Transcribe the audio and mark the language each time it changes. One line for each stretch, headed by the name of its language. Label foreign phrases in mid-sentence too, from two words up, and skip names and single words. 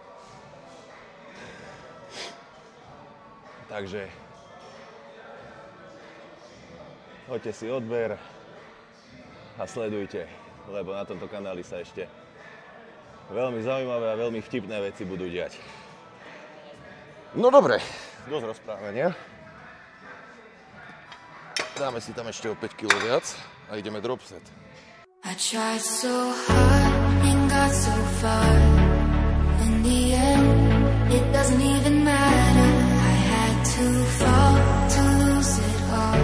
Slovak: Takže hoďte si odber a sledujte, lebo na tomto kanáli sa ešte veľmi zaujímavé a veľmi vtipné veci budú diať. No dobre, dosť rozprávania. Dáme si tam ešte o 5 kg viac a ideme
English: drop set. I tried so hard and got so far. In the end, it doesn't even matter. I had to fall to lose it all.